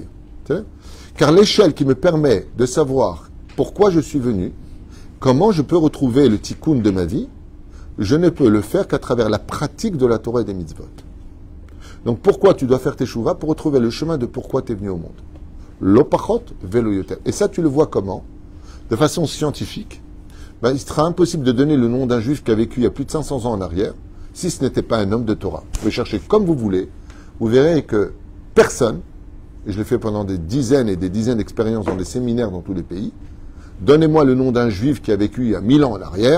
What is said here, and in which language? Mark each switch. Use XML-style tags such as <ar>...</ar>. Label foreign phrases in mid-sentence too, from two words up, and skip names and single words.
<fr>Car l'échelle qui me permet de savoir pourquoi je suis venu, comment je peux retrouver le tikkun de ma vie, je ne peux le faire qu'à travers la pratique de la Torah et des mitzvot. Donc pourquoi tu dois faire tes chouvas? Pour retrouver le chemin de pourquoi tu es venu au monde.</fr> <he>לא פחות ולא יותר.</he> <fr>Et ça, tu le vois comment? De façon scientifique. Il sera impossible de donner le nom d'un juif qui a vécu il y a plus de 500 ans en arrière, si ce n'était pas un homme de Torah. Vous pouvez chercher comme vous voulez. Vous verrez que personne, et je l'ai fait pendant des dizaines et des dizaines d'expériences dans des séminaires dans tous les pays, donnez-moi le nom d'un juif qui a vécu il y a 1000 ans en arrière.</fr>